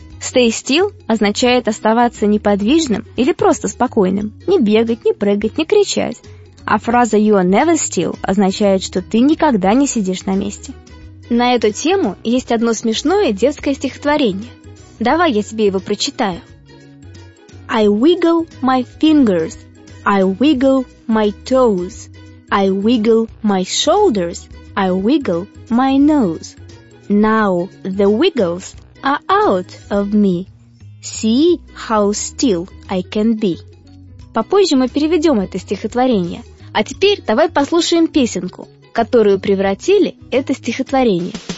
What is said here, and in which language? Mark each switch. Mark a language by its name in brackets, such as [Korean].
[English] Stay still [Russian] означает оставаться неподвижным или просто спокойным. Не бегать, не прыгать, не кричать. А фраза [English] «you are never still» [Russian] означает, что ты никогда не сидишь на месте. На эту тему есть одно смешное детское стихотворение. Давай я тебе его прочитаю. [English] I wiggle my fingers, I wiggle my toes, I wiggle my shoulders, I wiggle my nose. Now the wiggles are out of me. See how still I can be. [Russian] Попозже мы переведем это стихотворение. А теперь давай послушаем песенку, которую превратили это стихотворение.